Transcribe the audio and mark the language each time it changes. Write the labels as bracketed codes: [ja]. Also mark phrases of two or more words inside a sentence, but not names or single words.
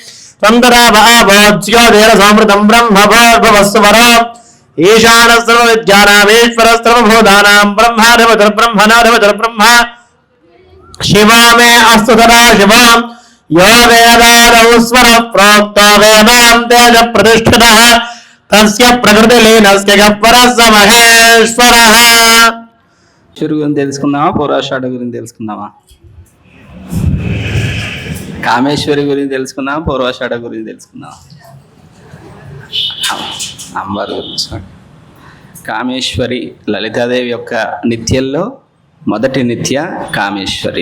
[sa] त्वं ब्रह्मभवस्वरो ईशानस्त्वविद्यानामीश्वरस्त्वभूतानां ब्रह्माधिपतिर्ब्रह्मणाधिपतिर्ब्रह्म शिवो मे अस्तु सदा शिवो यो वेदादौ स्वरः प्रोक्तो वेदां तेज प्रतिष्ठितः तस्य प्रकृतिलीनस्य गह्वरस्य महेश्वरः। [te] ఈశ్వరు గురించి తెలుసుకుందామా, పూర్వాషాఢ గురించి తెలుసుకుందామా? కామేశ్వరి గురించి తెలుసుకుందామా, పూర్వాషాఢ గురించి తెలుసుకుందామా? అమ్మవారి గురించి. కామేశ్వరి లలితాదేవి యొక్క నిత్యంలో మొదటి నిత్య కామేశ్వరి.